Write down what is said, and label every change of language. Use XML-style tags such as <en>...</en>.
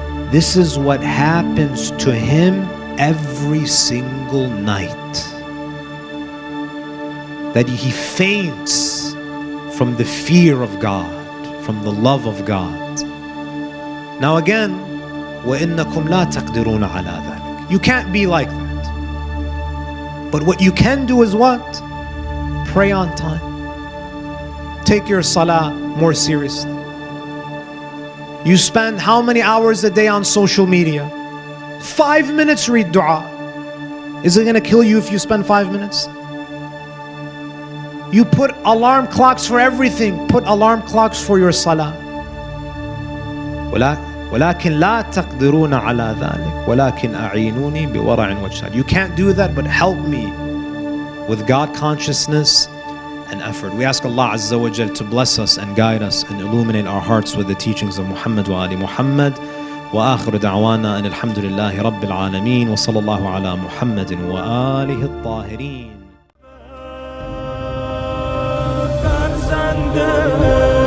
<en>This is what happens to him every single night. That he faints from the fear of God, from the love of God. Now again,</en> <ar>وَإِنَّكُمْ لَا تَقْدِرُونَ عَلَى ذَلِكَ.</ar> <en>You can't be like that. But what you can do is what? Pray on time. Take your salah more seriously. You spend how many hours a day on social media? 5 minutes read dua. Is it going to kill you if you spend 5 minutes? You put alarm clocks for everything. Put alarm clocks for your salah.</en> <ar>ولكن لا تقدرون على ذلك ولكن أعينوني بورع واجتهاد.</ar> <en>You can't do that, but help me with God consciousness and effort. We ask Allah Azza wa Jal to bless us and guide us and illuminate our hearts with the teachings of Muhammad wa Ali Muhammad.</en> <ar>وآخر دعوانا أن الحمد لله رب العالمين وصلى الله على محمد وآله الطاهرين.</ar>